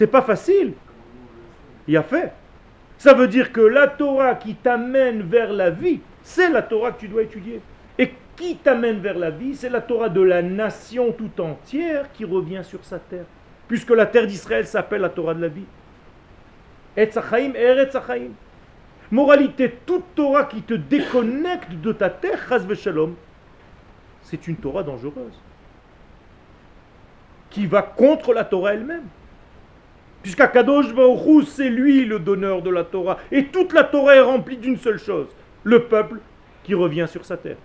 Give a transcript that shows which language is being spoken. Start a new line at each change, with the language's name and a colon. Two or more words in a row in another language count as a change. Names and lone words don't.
French: C'est pas facile. Il a fait. Ça veut dire que la Torah qui t'amène vers la vie, c'est la Torah que tu dois étudier. Et qui t'amène vers la vie, c'est la Torah de la nation tout entière qui revient sur sa terre. Puisque la terre d'Israël s'appelle la Torah de la vie.
Hebrew: עץ החיים, ארץ החיים.
French: Moralité, toute Torah qui te déconnecte de ta terre,
Hebrew: חס ושלום,
French: c'est une Torah dangereuse. Qui va contre la Torah elle-même. Puisqu'
Hebrew: הקדוש ברוך הוא,
French: c'est lui le donneur de la Torah. Et toute la Torah est remplie d'une seule chose. Le peuple qui revient sur sa terre.